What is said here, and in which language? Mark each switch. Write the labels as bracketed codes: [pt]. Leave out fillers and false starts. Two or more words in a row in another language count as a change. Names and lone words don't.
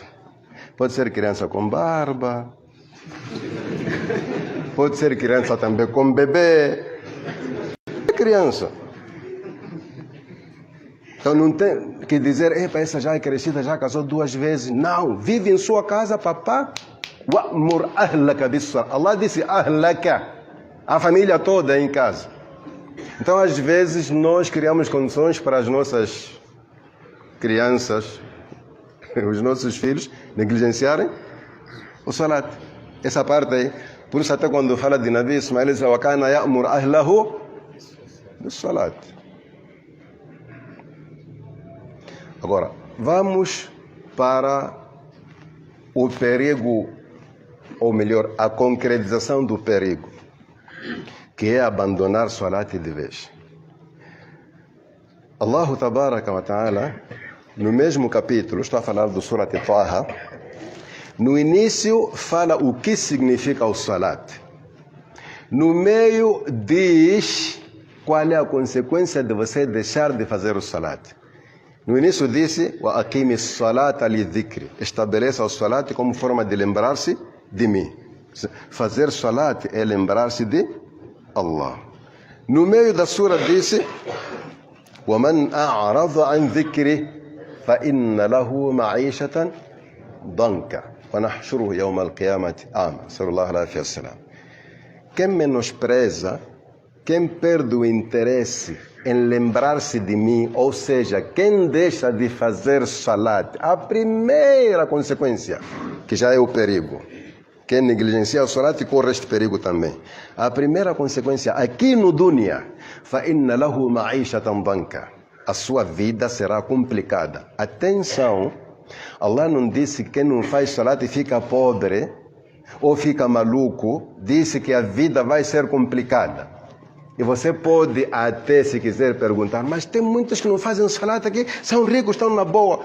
[pt] Pode ser criança com barba, pode ser criança também com bebê. É criança. Então não tem que dizer, essa já é crescida, já casou 2 vezes. Não, vive em sua casa, papá. [ar] وأمر أهلك بالصلاة. [pt] Allah disse ahlaka, a família toda em casa. Então, às vezes, nós criamos condições para as nossas crianças, os nossos filhos, negligenciarem o salat. Essa parte aí. Por isso, até quando fala de Nabi Ismail, diz: [ar] "وكان يأمر أهله بالصلاة." [pt] Agora, vamos para o perigo, ou melhor, a concretização do perigo, que é abandonar salat de vez. [ar] الله تبارك وتعالى, [pt] no mesmo capítulo, estou a falar do Surat Taha, no início fala o que significa o salat. No meio diz qual é a consequência de você deixar de fazer o salat. No início disse: [ar] "وأقم الصلاة لذكري." [pt] Estabeleça o salat como forma de lembrar-se de mim. Fazer salat é lembrar-se de Allah. No meio da sura disse: [ar] وَمَنْ أَعْرَضَ عَنْ ذِكْرِهِ فَإِنَّ لَهُ مَعِيشَةً ضَنْكًا وَنَحْشُرُهُ يَوْمَ الْقِيَامَةِ أَعْمَى. صلى الله عليه وسلم. [pt] Quem menospreza, quem perde o interesse em lembrar-se de mim, ou seja, quem deixa de fazer salat, a primeira consequência, que já é o perigo. Quem negligencia o salat corre este perigo também. A primeira consequência, aqui no dunya, [ar] فَإِنَّ لَهُ مَعِيشَةً ضَنْكًا. [pt] A sua vida será complicada. Atenção, Allah não disse que quem não faz salat fica pobre ou fica maluco, disse que a vida vai ser complicada. E você pode até, se quiser, perguntar: mas tem muitos que não fazem salat aqui, são ricos, estão na boa.